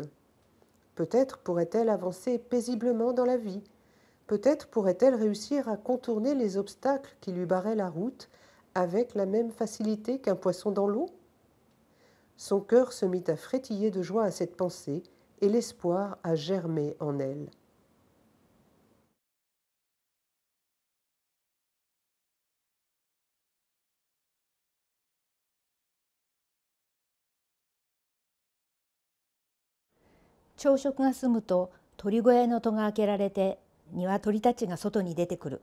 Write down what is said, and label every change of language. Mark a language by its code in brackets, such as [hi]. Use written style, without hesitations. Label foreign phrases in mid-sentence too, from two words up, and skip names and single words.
[fr] Peut-être pourrait-elle avancer paisiblement dans la vie. Peut-être pourrait-elle réussir à contourner les obstacles qui lui barraient la route avec la même facilité qu'un poisson dans l'eau. Son cœur se mit à frétiller de joie à cette pensée, et l'espoir a germé en elle. [ja] 朝食が済むと鳥小屋の戸が開けられて鶏たちが外に出てくる。